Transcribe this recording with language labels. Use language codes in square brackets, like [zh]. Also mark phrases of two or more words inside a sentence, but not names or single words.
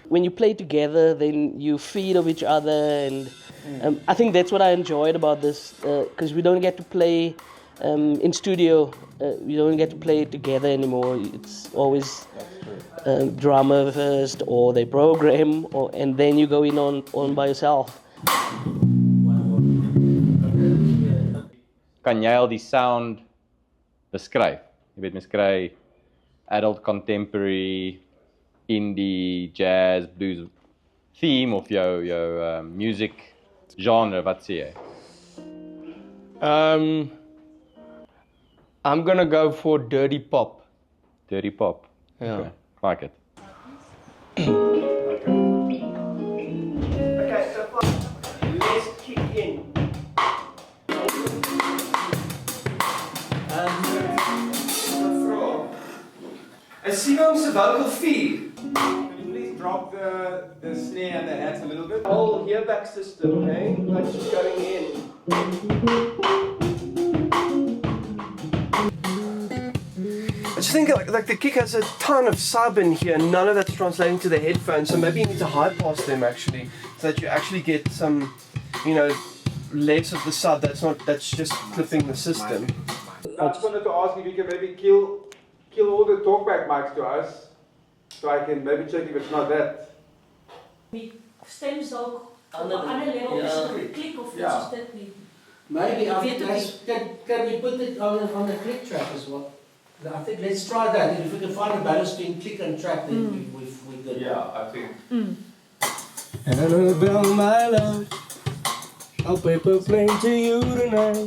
[en] When you play together, then you feed off each other, and I think that's what I enjoyed about this, because we don't get to play in studio you don't get to play it together anymore. It's always drummer first, or they program, and then you go in on by yourself. [af] Kan jy al die sound beskryf? Jy weet, mens kry [en] adult contemporary, indie, jazz, blues theme [af] of jou [en] music genre, [af] wat sê jy? [en] I'm gonna go for dirty pop. Dirty pop. Yeah. Okay. Like it. Okay, so let's kick in. [af] En Simeon se [en] vocal feed. Can you please drop the snare and the hats a little bit? Whole earback system, okay? That's just going in. I just think like the kick has a ton of sub in here, and none of that's translating to the headphones. So maybe you need to high pass them actually, so that you actually get some, legs of the sub. That's just clipping the system. I just wanted to ask if you can maybe kill all the talkback mics to us, so I can maybe check if it's not that. [af] Die stems dalk op 'n ander level is klik of iets is dit nie. [en] Maybe I think can we put it on the click track as well? I think let's try that. If we can find a balance between click and track, then we good. Yeah, I think. Annabelle, my love, I'll paper plane to you tonight.